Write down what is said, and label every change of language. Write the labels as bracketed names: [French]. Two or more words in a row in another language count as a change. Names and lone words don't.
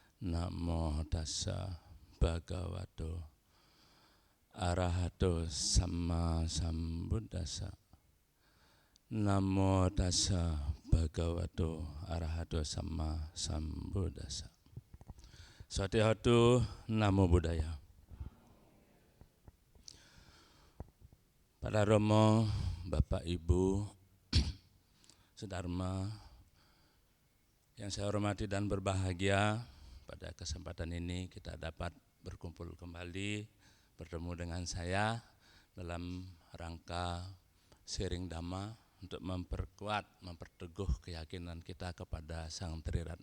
[Pali] Namo tassa bhagavato arahato samma sambuddhassa. Namo tassa bhagavato arahato samma sambuddhassa. Satihatu Namo Buddhaya. [Indonesian] Para Romo, Bapak Ibu, Sedharma yang saya hormati dan berbahagia, pada kesempatan ini kita dapat berkumpul kembali bertemu dengan saya dalam rangka sharing Dhamma untuk memperkuat, memperteguh keyakinan kita kepada Sang Triratna.